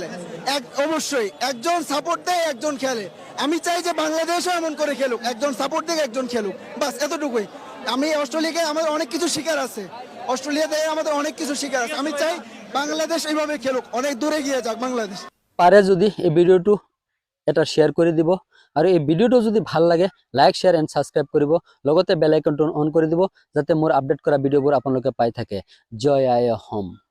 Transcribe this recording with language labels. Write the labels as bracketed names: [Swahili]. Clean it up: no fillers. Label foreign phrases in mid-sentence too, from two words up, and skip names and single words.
[Bangla] অবশ্যই একজন সাপোর্ট দেয়, একজন খেলে। আমি চাই যে বাংলাদেশও এমন করে খেলুক, একজন সাপোর্ট দেয়, একজন খেলুক, বাস এতটুকুই। আমি অস্ট্রেলিয়াকে আমাদের অনেক কিছু শিকার আছে, অস্ট্রেলিয়া দেয় আমাদের অনেক কিছু শিকার আছে। আমি চাই বাংলাদেশ এইভাবে খেলুক, অনেক দূরে গিয়ে যাক বাংলাদেশ। [Assamese] পারে যদি এই ভিডিওটো এটা শেয়ার কৰি দিব, আৰু এই ভিডিওটো যদি ভাল লাগে [English] like share and subscribe [Assamese] কৰিব, লগতে বেল আইকনটো অন কৰি দিব যাতে মোৰ আপডেট কৰা ভিডিঅ'বোৰ আপোনালোকে পাই থাকে। জয় আই অসম।